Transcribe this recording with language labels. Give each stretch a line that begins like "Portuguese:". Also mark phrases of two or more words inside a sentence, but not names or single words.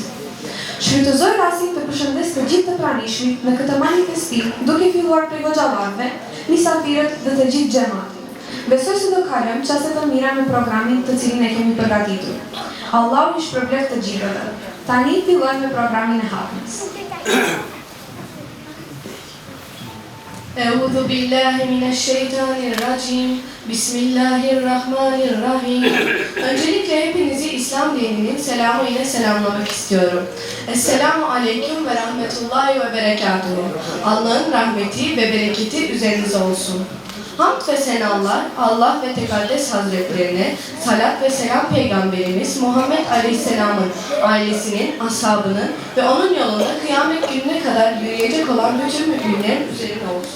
Albanian: Shfrytëzoj rastin të përshëndes të gjithë të pranishmit në këtë manifestim, duke filluar prej hoxhallarëve, mysafirët dhe të gjithë xhamatin. Besoj se do kalojmë çaste të mira në programin të cilin e kemi përgatitur. Allahu i shpërbleft të gjithëve. Tani fillojmë me programin e hapjes.
Arabic: أعوذ بالله من الشيطان الرجيم. Bismillahirrahmanirrahim.
Turkish: Öncelikle hepinizi İslam dininin selamı ile selamlamak istiyorum.
Arabic: السلام عليكم ورحمة الله وبركاته.
Turkish: Allah'ın rahmeti ve bereketi üzerinize olsun. Hamd ve senalar Allah ve Tekaddes Hazretlerine, salat ve selam Peygamberimiz Muhammed Aleyhisselam'ın ailesinin, ashabının ve onun yolunda kıyamet gününe kadar yürüyecek olan bütün müminlerin üzerine olsun.